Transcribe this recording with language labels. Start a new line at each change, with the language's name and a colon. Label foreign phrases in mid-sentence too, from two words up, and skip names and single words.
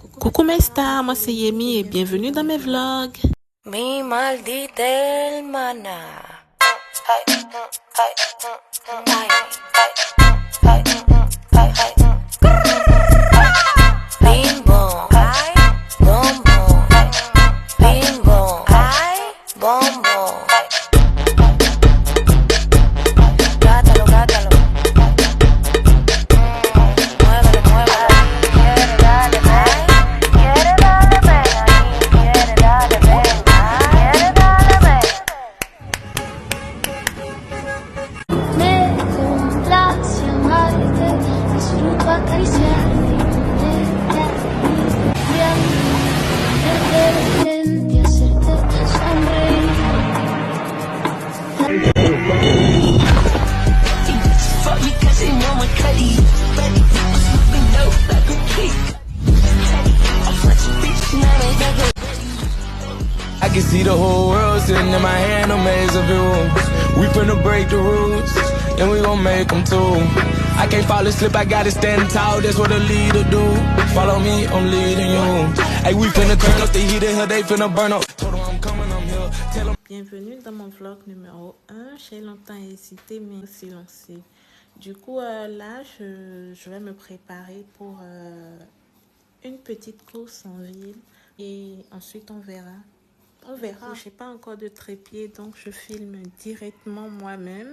French: Coucou mes stars, moi c'est Yemi et bienvenue dans mes vlogs.
Spanish: Mi maldita hermana. Bim bom, bom bom, bim bom, bom bom. Gátalo, gátalo. Muévelo, muévelo. Quiere darle, quiere darle, quiere darle, quiere darle. Me complace amarte, disfruto acariciarte, tenerte y hacerte sonreír.
English: I can see the whole world sitting in my hand, a maze of views. We finna break the rules, and we gon' make them too. I can't fall asleep, I gotta stand tall, that's what a leader do. Follow me, I'm leading you. Hey, we finna turn up the heat in here, they finna burn up. Told 'em I'm coming, I'm here. Tell 'em.
French: Bienvenue dans mon vlog numéro 1. J'ai longtemps hésité mais aussi lancé. Du coup là je vais me préparer pour une petite course en ville et ensuite on verra. Je n'ai pas encore de trépied donc je filme directement moi-même.